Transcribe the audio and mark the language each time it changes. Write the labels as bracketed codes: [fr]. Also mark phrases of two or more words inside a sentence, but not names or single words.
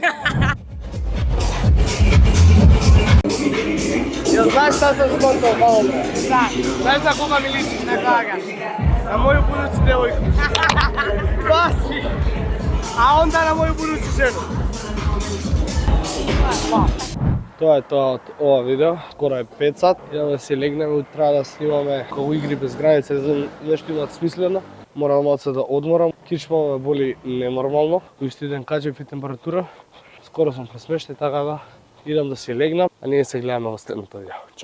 [sr] Jel znaš šta sam skontao malo pre? Znaš na koga mi liči? Na koga? Na moju buduću devojku. Pasi! A onda na moju buduću ženu. [mk] Тоа е тоа од ова видео. Скоро е 5 сат. Идеме да си легнеме, утре да снимаме како игри без граници, нешто имат смислено. Морам малце да одморам. Кичма ме боли ненормално. Кој ден качев и температура. Скоро сум пресмештен, така да идам да си легнам, а ние се гледаме во следното видео.